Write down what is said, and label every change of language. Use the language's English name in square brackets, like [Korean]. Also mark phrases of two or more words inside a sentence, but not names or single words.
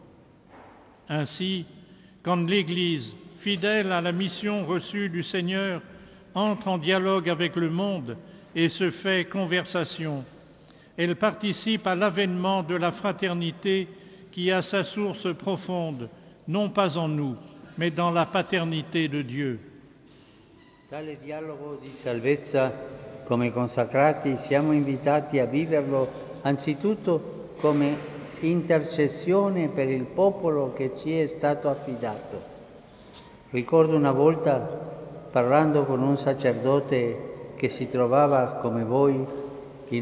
[French] Ainsi, quand l'Église, fidèle à la mission reçue du Seigneur, entre en dialogue avec le monde et se fait conversation, elle participe à l'avènement de la fraternité qui a sa source profonde, non pas en nous, mais dans la paternité de Dieu. [Italian] Tale dialogo di salvezza, come consacrati, siamo invitati a viverlo anzitutto come intercessione per il popolo che ci è stato affidato. Ricordo una volta, parlando con un sacerdote che si trovava, come voi, in